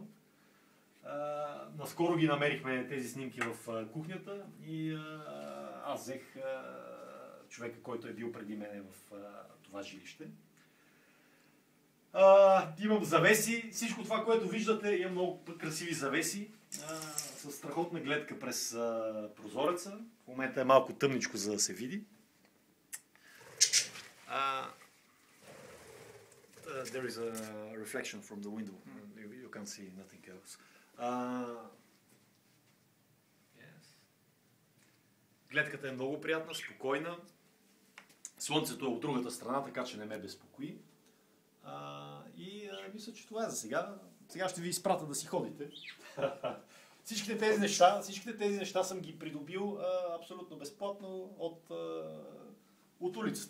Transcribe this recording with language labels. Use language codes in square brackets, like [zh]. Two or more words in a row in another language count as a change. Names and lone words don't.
[bg] Наскоро ги намерихме тези снимки в кухнята и аз взех човека, който е бил преди мене в това жилище. Имам завеси. Всичко това, което виждате, имам много красиви завеси с страхотна гледка през прозореца. В момента е малко тъмничко, за да се види. [en] There is a reflection from the window. You can't see nothing else. Yes. [bg] Гледката е много приятна, спокойна. Слънцето е от другата страна, така че не ме безпокои. Мисля, че това е за сега. Сега ще ви изпратя да си ходите. Всичките тези неща съм ги придобил абсолютно безплатно от улицата.